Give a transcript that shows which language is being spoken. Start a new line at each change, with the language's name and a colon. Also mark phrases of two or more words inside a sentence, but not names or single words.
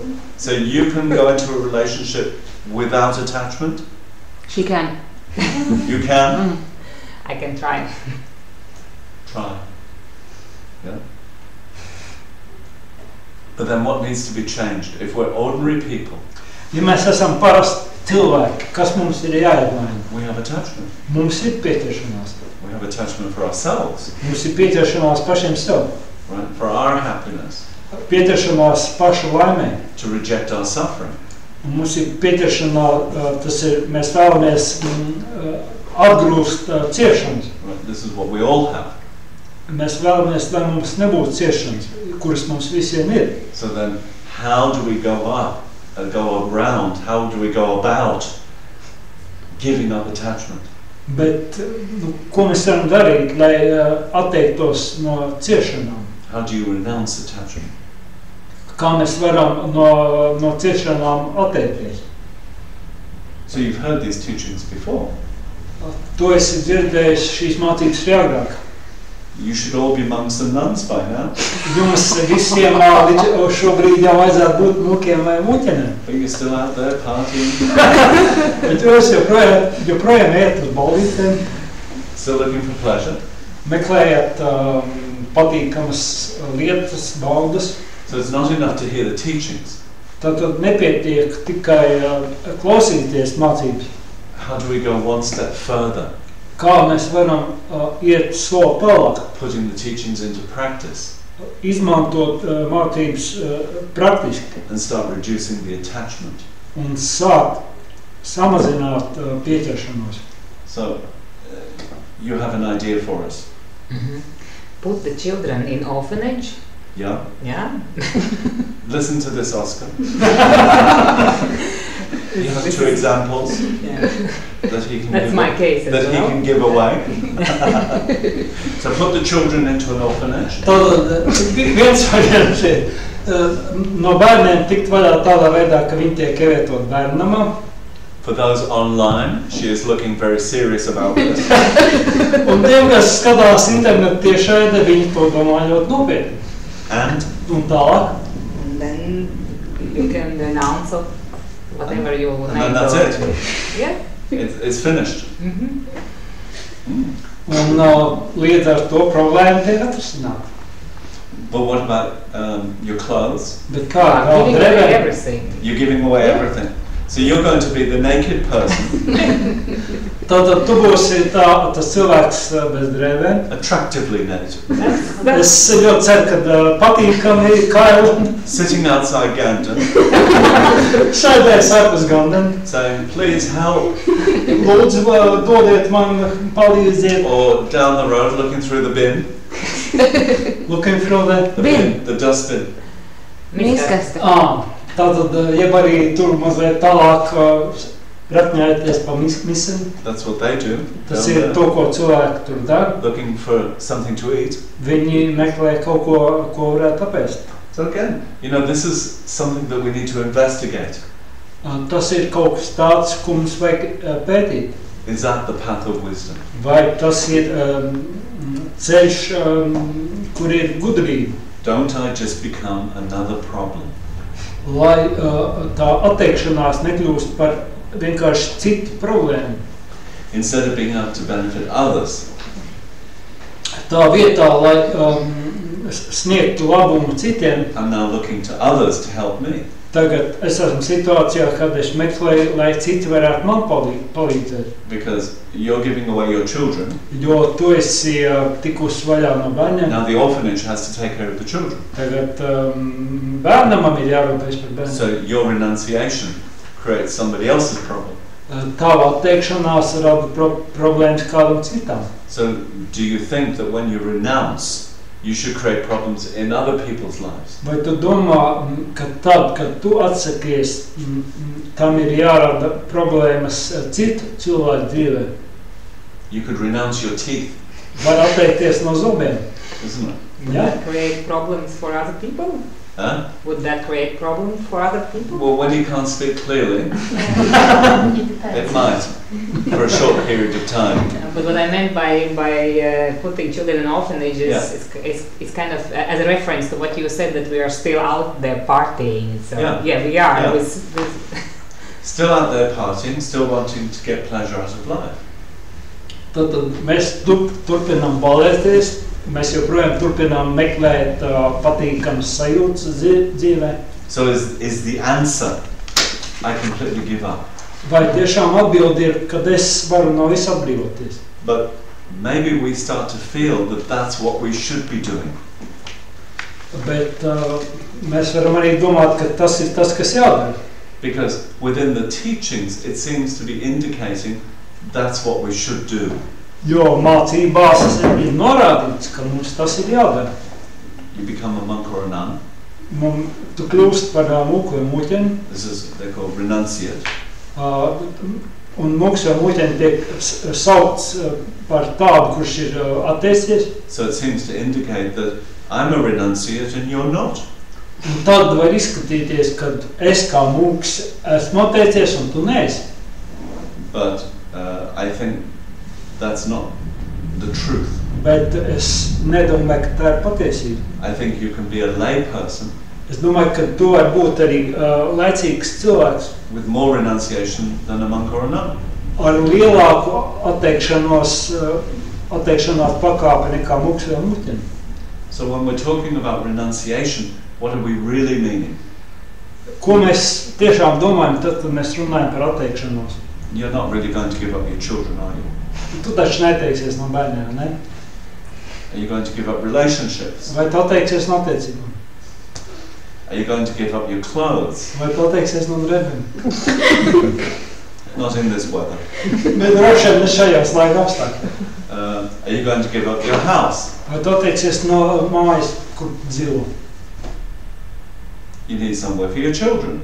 English: So you can go into a relationship without attachment. She can. You can. I can try. Try. Yeah. But then what needs to be changed? If we're ordinary people,
Latvian: Ja mēs esam parasti cilvēki, kas mums ir jāizmaina?
English: we have attachment.
Latvian: Mums ir pieķeršanās.
English: We have attachment for ourselves,
Latvian: Mums ir pieķeršanās pašiem sev.
English: right? For our happiness,
Latvian: Pieķeršanās pašu laimē.
English: to reject our suffering.
Latvian: Un mums ir pieķeršanā, tas ir, mēs vēlamies atgrūst ciešanas.
English: Right? This is what we all have.
Latvian: Mēs vēlamies, lai mums nebūtu ciešanas, kuras mums visiem ir.
English: So then, how do we go up, go around? How do we go about giving up attachment?
Latvian: Bet ko mēs varam darīt, lai atteiktos no ciešanām?
English: How do you renounce attachment?
Latvian: Kā mēs varam no ciešanām atteikties?
English: So you've heard these teachings before.
Latvian: To esi dzirdējis šīs mācības agrāk.
English: You should all be monks and nuns by now.
Latvian: Jums visiem līdz šobrīd jau vajadzētu būt mūkiem vai muķenēm.
English: But you're still out there partying,
Latvian: Bet jūs joprojām ejat uz ballītēm,
English: still looking for pleasure.
Latvian: meklējat patīkamas lietas, baudas.
English: So it's not enough to hear the teachings.
Latvian: Tad nepietiek tikai klausīties mācības.
English: How do we go one step further,
Latvian: Kā mēs varam iet soli tālāk,
English: putting the teachings into practice
Latvian: izmantot mācības praktiski
English: and start reducing the attachment?
Latvian: un sākt samazināt pieķeršanos.
English: So you have an idea for us. Put the children in orphanage. Yeah? Yeah. Listen to this, Oscar. He has two examples Yeah. that he can That's give, my case as that he well. can give away. So put the children into an orphanage.
Latvian: Tad viens variants ir no bērniem tikt vaļā tādā veidā, ka viņi tiek ievietot bērnamā.
English: For those online, she is looking very serious about this.
Latvian: Un tiem, kas skatās internetu tiešraidē, viņi to domā ļoti nopietni.
English: And
Latvian: Un tālāk.
English: And then you can renounce of whatever you would then that's it. Yeah. It's finished.
Latvian: Un līdz ar to problēma tiek atrisināta.
English: But what about your clothes?
Latvian: Bet kā
English: Giving away
Latvian: drēbēm?
English: everything. You're giving away everything. So you're going to be the naked person,
Latvian: Tātad tu būsi tas cilvēks bez drēbēm.
English: attractively naked,
Latvian: Es ļoti ceru, ka patīkami kaili
English: sitting outside Gandon,
Latvian: šaidēs ārpus Gandam.
English: saying, please help,
Latvian: Lūdzu, dodiet man, palīdziet.
English: or down the road looking through the bin, Looking through the Bin. the dustbin.
Latvian: Mīskaste. Tātad, jeb arī tur mazliet tālāk rakņājoties pa misam.
English: That's what they do.
Latvian: Tas
English: down
Latvian: ir
English: there,
Latvian: to, ko cilvēki tur dara.
English: looking for something to eat.
Latvian: Viņi meklē kaut ko varētu apēst.
English: So again, you know, this is something that we need to investigate.
Latvian: Tas ir kaut kas tāds, ko mums vajag pētīt.
English: Is that the path of wisdom?
Latvian: Vai tas ir ceļš, kur ir gudrība?
English: Don't I just become another problem?
Latvian: Lai tā atteikšanās nekļūst par vienkārši citu problēmu.
English: Instead of being able to benefit others,
Latvian: Tā vietā, lai sniegtu labumu citiem,
English: I'm now looking to others to help me.
Latvian: tagad es esmu situācijā, kad es meklēju, lai citi varētu man palīdzēt.
English: Because you're giving away your children.
Latvian: Jo tu esi tikus vaļā no bērniem.
English: Now the orphanage has to take care of the children.
Latvian: Tagad bērnamam ir jārūpēs par bērniem.
English: So your renunciation creates somebody else's problem.
Latvian: Tava atteikšanās rada problēmas kādam citam.
English: So do you think that when you renounce, you should create problems in other people's lives?
Latvian: Vai tu domā, ka tad, kad tu atsakies, tam ir jārada problēmas citu cilvēku dzīvē?
English: You could renounce your teeth,
Latvian: Var atteikties no zobiem.
English: isn't it? Would Yeah. that create problems for other people? Huh? Would that create problems for other people? Well, when you can't speak clearly, it It might, for a short period of time. But what I meant by putting children in orphanages Yeah. is kind of as a reference to what you said, that we are still out there partying. So Yeah. we are. Yeah. With Still out there partying, still wanting to get pleasure out of life.
Latvian: Tad mēs turpinām balēties, mēs joprojām turpinām meklēt patīkamas sajūtas dzīvē.
English: So is the answer, I completely give up.
Latvian: Vai tiešām atbildi ir, kad es varu no visa atbrīvoties?
English: But maybe we start to feel that that's what we should be doing.
Latvian: Bet mēs varam arī domāt, ka tas ir tas, kas jādara.
English: Because within the teachings, it seems to be indicating that's what we should do.
Latvian: Jo mācībās ir norādīts, ka mums tas ir jādara.
English: You become a monk or a nun.
Latvian: Tu kļūst par mūku vai mūķeni,
English: This is, they're called renunciate.
Latvian: un mūks vai mūķeni tiek saukts par tādu, kurš ir atteicies.
English: So it seems to indicate that I'm a renunciate and you're not.
Latvian: Un tad var izskatīties, kad es kā mūks esmu atteicies un tu neesi.
English: But I think that's not the truth.
Latvian: Bet es nedomāju, ka tā ir patiesība.
English: I think you can be a lay person
Latvian: Es domāju, ka tu vari būt arī laicīgs cilvēks
English: with more renunciation than a monk or a nun.
Latvian: ar lielāku atteikšanās pakāpi nekā mūks vai mūķeni.
English: So when we're talking about renunciation, what are we really meaning?
Latvian: Ko mēs tiešām domājam tad, kad mēs runājam par atteikšanos?
English: You're not really going to give up your children, are you?
Latvian: Tu taču neteiksies no bērniem, ne?
English: Are you going to give up relationships?
Latvian: Vai tu atteiksies no attiecībām?
English: Are you going to give up your clothes?
Latvian: Vai tu atteiksies no drēbēm?
English: Not in this weather.
Latvian: Bet droši vien ne šajās laika apstākļos.
English: Are you going to give up your house?
Latvian: Vai tu atteiksies no mājas, kur dzīvo?
English: You need somewhere for your children.